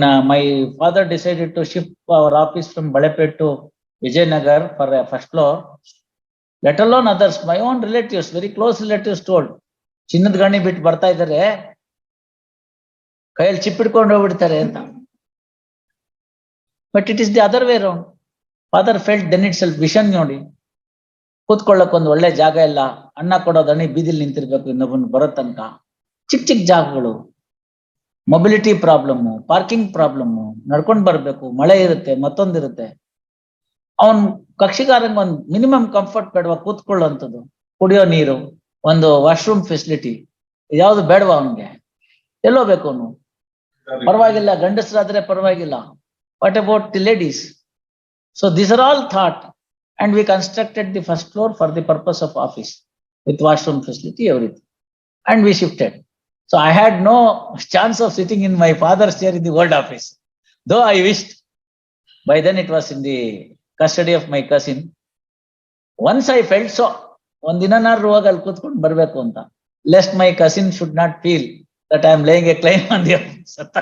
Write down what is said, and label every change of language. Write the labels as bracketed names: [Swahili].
[English] My father decided to shift our office from Balepet to Vijayanagar for a first floor. Let alone others, my own relatives, very close relatives told, [Kannada] ಚಿನ್ನದ ಗಣಿ ಬಿಟ್ಟು ಬರ್ತಾ ಇದ್ದಾರೆ, ಕೈಯಲ್ಲಿ chip ಹಿಡ್ಕೊಂಡು ಹೋಗ್ಬಿಡ್ತಾರೆ ಅಂತ. [English] But it is the other way round. Father felt then itself vision [Kannada] ನೋಡಿ, ಕೂತ್ಕೊಳ್ಳಕ್ ಒಂದು ಒಳ್ಳೆ ಜಾಗ ಇಲ್ಲ, ಅನ್ನ ಕೊಡೋದಣಿ ಬೀದಿಲಿ ನಿಂತಿರ್ಬೇಕು ಇನ್ನೊಬ್ಬನು ಬರೋ ತನಕ. ಚಿಕ್ಕ ಚಿಕ್ಕ ಜಾಗಗಳು, ಮೊಬಿಲಿಟಿ ಪ್ರಾಬ್ಲಮ್, ಪಾರ್ಕಿಂಗ್ ಪ್ರಾಬ್ಲಮ್, ನಡ್ಕೊಂಡ್ ಬರ್ಬೇಕು, ಮಳೆ ಇರುತ್ತೆ, ಮತ್ತೊಂದಿರುತ್ತೆ. ಅವನ್ ಕಕ್ಷಿಗಾರಂಗ್ ಒಂದು ಮಿನಿಮಮ್ ಕಂಫರ್ಟ್ ಬೇಡವಾ, ಕೂತ್ಕೊಳ್ಳುವಂಥದ್ದು, ಕುಡಿಯೋ ನೀರು, ಒಂದು ವಾಶ್ರೂಮ್ ಫೆಸಿಲಿಟಿ, ಯಾವ್ದು ಬೇಡವಾ ಅವನ್ಗೆ? ಎಲ್ಲೋ ಬೇಕು ಅವನು? ಪರವಾಗಿಲ್ಲ, ಗಂಡಸರಾದ್ರೆ ಪರವಾಗಿಲ್ಲ. [English] What about the ladies? So these are all thought, and we constructed the first floor for the purpose of office with washroom facility, everything, and we shifted. So I had no chance of sitting in my father's chair in the old office, though I wished. By then it was in the custody of my cousin. Once I felt so, [Kannada] ಒಂದಿನಾರು ಹೋಗಿ ಅಲ್ಲಿ ಕೂತ್ಕೊಂಡು ಬರ್ಬೇಕು ಅಂತ, [English] lest my cousin should not feel that I am laying a claim on the office.